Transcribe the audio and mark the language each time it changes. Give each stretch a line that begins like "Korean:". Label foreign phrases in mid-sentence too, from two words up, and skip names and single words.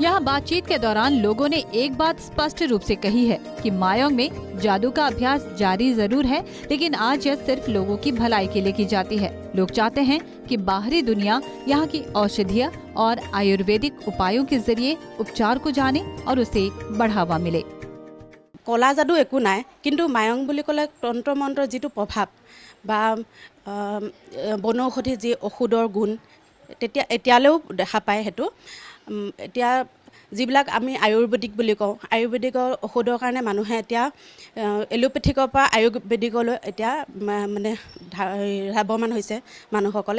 Hindi: यहाँ बातचीत के दौरान लोगों ने एक बात स्पष्ट रूप से कही है कि मायोंग में जादू का अभ्यास जारी जरूर है, लेकिन आज यह सिर्फ लोगों की भलाई के लिए की जाती है। लोग चाहते हैं कि बाहरी दुनिया यहाँ की औषधीय और आयुर्वेदिक उपायों के जरिए उपचार को जाने और उसे बढ़ावा मिले।
Assamese: কলা যাদু একো নাই, কিন্তু মায়ং বুলি ক'লে তন্ত্ৰ মন্ত্ৰৰ যিটো প্ৰভাৱ বা বনৌষধি যি ঔষধৰ গুণ তেতিয়া এতিয়ালৈও দেখা পায়। সেইটো এতিয়া যিবিলাক আমি আয়ুৰ্বেদিক বুলি কওঁ, আয়ুৰ্বেদিকৰ ঔষধৰ কাৰণে মানুহে এতিয়া এলোপেথিকৰ পৰা আয়ুৰ্বেদিকলৈ এতিয়া মানে লাভৱান হৈছে মানুহসকলে।